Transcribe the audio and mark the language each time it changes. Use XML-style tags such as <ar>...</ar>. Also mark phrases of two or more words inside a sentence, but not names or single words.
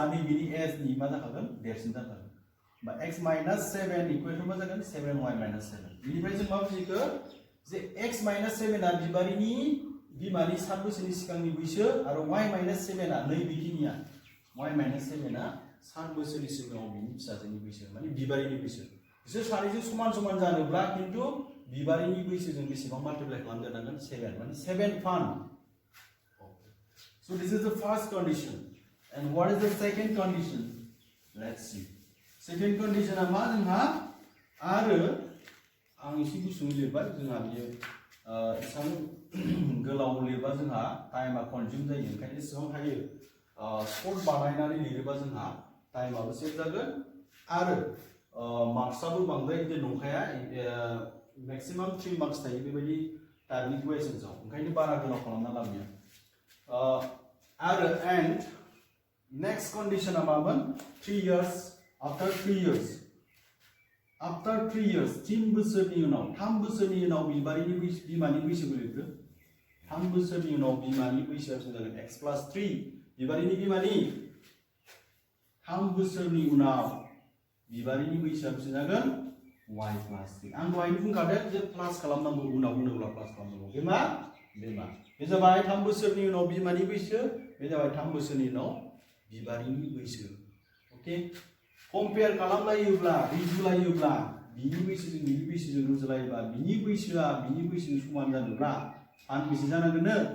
<brx>नैबेनि एजनि मा जाखागोन देरसिन जाखागोन बा</brx> <en>x minus 7 equal to</en> <brx>मा जागोन</brx> <en>7y minus 7</en> <brx>बेनिफ्राय जों मा बुजिखो जे</brx> <en>x minus 7</en> <brx>आ बिबारिनि बिमानि 7 बोसोरनि सिगांनि बैसो आरो</brx> <en>y minus 7</en> <brx>आ नैबेखिनिया</brx> <en>y minus 7</en> <brx>आ 7 बोसोरनि सिगाङाव बिनि फिसाजोनि बैसो माने बिबारिनि बैसो बिसोर सानैजों समान जानोब्ला किन्तु बिबारिनि बैसोजों बेसेबां माल्टिप्लाइ खालामदेरनांगोन 7 माने 7 फान</brx> <en>so this is the first condition and what is the second condition let's see second</en> <brx>condition आ मा जोंहा आरो आं एसे गुसुङै लिरबाय जोंहा बियो एसां गोलाव लिरबा जोंहा टाइमा कनज्युम जायो ओंखायनो एसेबां हायो सर्ट बानायनानै लिरोबा जोंहा टाइमाबो सेभ जागोन आरो मार्क्सआबो बांद्राय गिदिर नंखाया</brx> <en>maximum 3 marks</en> <brx>थायो बेबायदि टाइपनि क्वेश्चन्सआव ओंखायनो बारा गोलाव खालामना लाबोया आरो</brx> <en>and next condition</en> <brx>मामोन</brx> <en>3 years after 3 years</en> <brx>3 बोसोरनि उनाव 3 बोसोरनि उनाव बिबारिनि बिमानि बैसोखौ लिरदो 3 बोसोरनि उनाव बिमानि बैसोआ बेसे जागोन</brx> <en>x plus 3</en> <brx>बिबारिनि बिमानि 3 बोसोरनि उनाव बिबारिनि बैसोआ बेसे जागोन</brx> <en>y plus 3</en> <brx>आं दहायनो बुंखादों जे प्लास खालामनांगौ उनाव होनोब्ला प्लास खालामनांगौ बे जाबाय 3 बोसोरनि उनाव बिमानि बैसो बे जाबाय 3 बोसोरनि उनाव बिबारिनि बैसो ओके कम्पेयार खालामलायोब्ला रुजुलायोब्ला बिनि बैसोजों बिनि बैसोजों रुजुलायोब्ला बिनि बैसोआ बिनि बैसोजों समान जानोब्ला फानबेसे जानांगोन</brx>